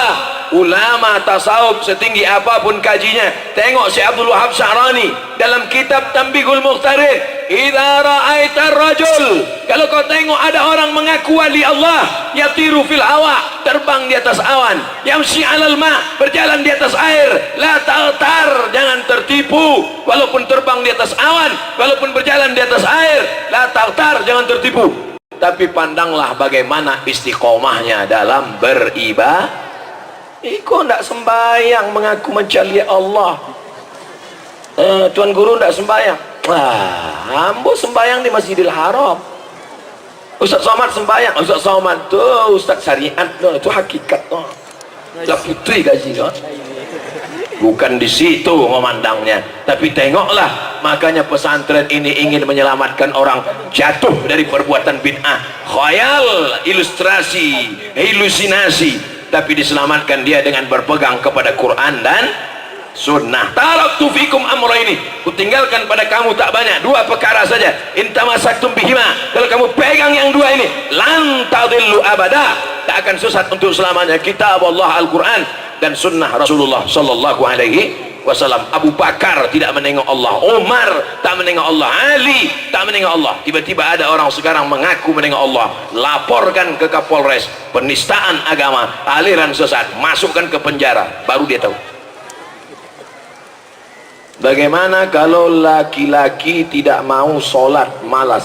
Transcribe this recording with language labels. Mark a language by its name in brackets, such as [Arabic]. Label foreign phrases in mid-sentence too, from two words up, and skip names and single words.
[Indonesian] Ulama tasawuf setinggi apapun kajinya, tengok Syekh Abdul Wahab Sya'rani dalam kitab Tanbihul Mukhtarin, [Arabic] إذا رأيت الرجل, [Indonesian] kalau kau tengok ada orang mengaku wali Allah, [Arabic] يطير في الهواء, [Indonesian] terbang di atas awan, [Arabic] يمشي على الماء, [Indonesian] berjalan di atas air, [Arabic] لا تغتر, [Indonesian] jangan tertipu. Walaupun terbang di atas awan, walaupun berjalan di atas air, [Arabic] لا تغتر, [Indonesian] jangan tertipu. Tapi pandanglah bagaimana istiqomahnya dalam beribadah. [Minangkabau] Iko ndak sembahyang mengaku mencari Allah. [Indonesian] Tuan guru ndak sembahyang. [Minangkabau] Ambo sembahyang di Masjidil Haram. [Indonesian] Ustaz Somad sembahyang. Ustaz Somad tuh Ustaz syariat tuh, itu hakikat tuh. Lah putri gaji tuh. Bukan di situ memandangnya, tapi tengoklah. Makanya pesantren ini ingin menyelamatkan orang jatuh dari perbuatan bid'ah, khayal, ilustrasi, halusinasi, tapi diselamatkan dia dengan berpegang kepada Quran dan sunnah. [Arabic] تركت فيكم أمرين, [Indonesian] kutinggalkan pada kamu tak banyak, 2 perkara saja. [Arabic] إن تمسكتم بهما, [Indonesian] kalau kamu pegang yang 2 ini, [Arabic] لن تضلوا أبدا, [Indonesian] tak akan sesat untuk selamanya. Kitab Allah Al-Quran dan sunnah Rasulullah [Arabic] صلى الله عليه وسلم. [Indonesian] Abu Bakar tidak menengok Allah, Umar tak menengok Allah, Ali tak menengok Allah. Tiba-tiba ada orang sekarang mengaku menengok Allah, laporkan ke Kapolres, penistaan agama, aliran sesat, masukkan ke penjara, baru dia tahu. Bagaimana kalau laki-laki tidak mau sholat, malas?